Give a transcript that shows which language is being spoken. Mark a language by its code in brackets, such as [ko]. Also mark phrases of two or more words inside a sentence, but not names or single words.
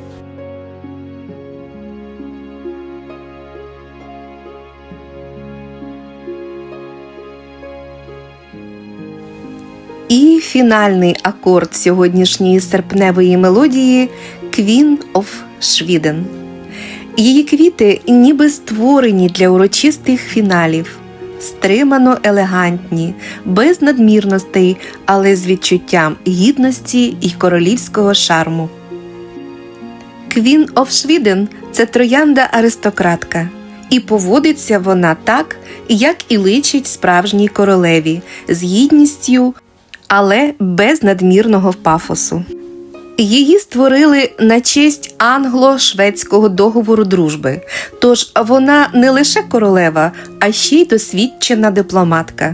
[uk] І фінальний акорд сьогоднішньої серпневої мелодії – Queen of Sweden. Її квіти ніби створені для урочистих фіналів. Стримано елегантні, без надмірностей, але з відчуттям гідності і королівського шарму. Queen of Sweden – це троянда-аристократка. І поводиться вона так, як і личить справжній королеві, з гідністю, але без надмірного пафосу. Її створили на честь англо-шведського договору дружби, тож вона не лише королева, а ще й досвідчена дипломатка.